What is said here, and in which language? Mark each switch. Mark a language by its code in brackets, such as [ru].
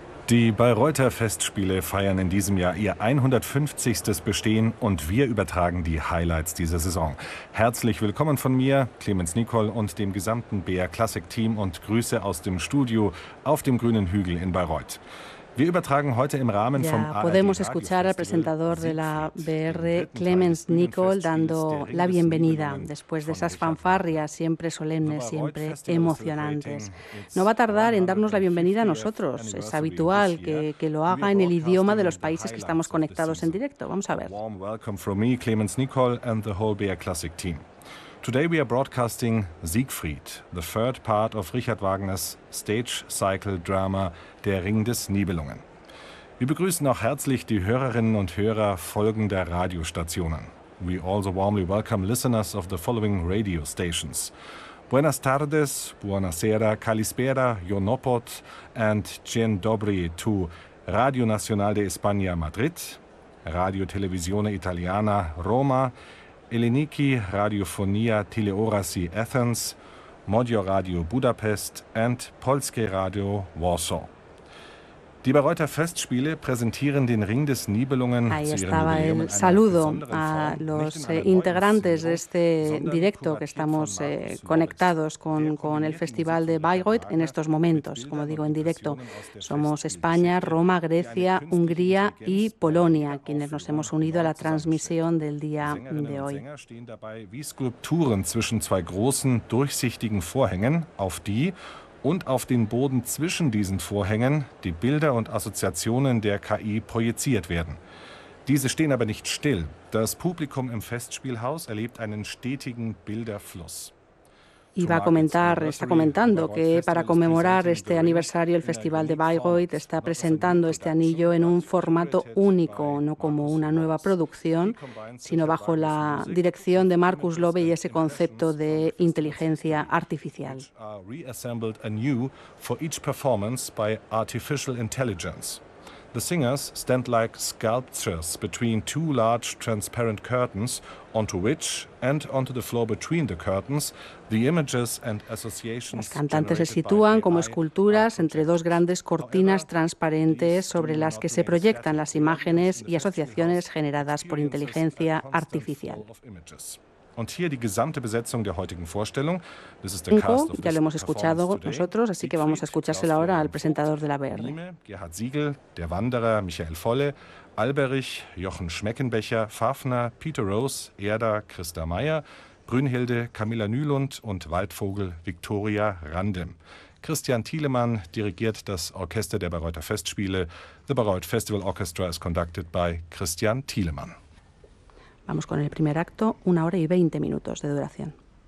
[de] Die Bayreuther Festspiele feiern in diesem Jahr ihr 150. Bestehen und wir übertragen die Highlights dieser Saison. Herzlich willkommen von mir, Clemens Nicol und dem gesamten BR Classic Team und Grüße aus dem Studio auf dem grünen Hügel in Bayreuth. Wir übertragen heute im Rahmen vom [es] ARD podemos escuchar al presentador de la BR, Clemens Nicol, dando la bienvenida después de esas fanfarrias siempre solemnes, siempre emocionantes. No va a tardar en darnos la bienvenida a nosotros. Es habitual que lo haga en el idioma de los países que estamos conectados en directo. Vamos a ver. [en] Warm welcome from me, Clemens Nicol, and the whole BR Classic team. Today we are broadcasting Siegfried, the third part of Richard Wagners stage cycle drama Der Ring des Nibelungen. [de] Wir begrüßen auch herzlich die Hörerinnen und Hörer folgender Radiostationen. [en] We also warmly welcome listeners of the following radio stations. [es] Buenas tardes, [it] buonasera, [el] kalispera, [en] jonopot and cien dobri to Radio Nacional de España Madrid, Radio Televisione Italiana Roma, Eleniki Radiofonia Teleorasi Athens, Modio Radio Budapest and Polskie Radio Warsaw. [de] Die Bayreuther Festspiele präsentieren den Ring des Nibelungen. [es] Ahí estaba el saludo a los integrantes de este directo que estamos conectados con el Festival de Bayreuth en estos momentos, como digo, en directo. Somos España, Roma, Grecia, Hungría y Polonia, quienes nos hemos unido a la transmisión del día de hoy. [de] Wie Skulpturen zwischen zwei großen, durchsichtigen Vorhängen, auf die und auf den Boden zwischen diesen Vorhängen die Bilder und Assoziationen der KI projiziert werden. Diese stehen aber nicht still. Das Publikum im Festspielhaus erlebt einen stetigen Bilderfluss. [es] Iba a comentar, está comentando que para conmemorar este aniversario el Festival de Bayreuth está presentando este anillo en un formato único, no como una nueva producción, sino bajo la dirección de Markus Löbe y ese concepto de inteligencia artificial. [en] Reassembled anew for each performance by artificial intelligence. The singers stand like sculptures between two large transparent curtains, onto which and onto the floor between the curtains, the images and associations. [es] Los cantantes se sitúan como esculturas entre dos grandes cortinas transparentes sobre las que se proyectan las imágenes y asociaciones generadas por inteligencia artificial. [de] Und hier die gesamte Besetzung der heutigen Vorstellung. Das ist der Cast. [es] Ya lo hemos escuchado nosotros, así que vamos a escuchárselo ahora al presentador de la BR. [de] Gerhard Siegel, der Wanderer, Michael Volle, Alberich, Jochen Schmeckenbecher, Fafner, Peter Rose, Erda, Christa Meyer, Brünnhilde, Camilla Nylund und Waldvogel, Victoria Randem. Christian Thielemann dirigiert das Orchester der Bayreuther Festspiele. [en] The Bayreuth Festival Orchestra is conducted by Christian Thielemann. [es] Vamos con el primer acto, 1 hora y 20 minutos de duración.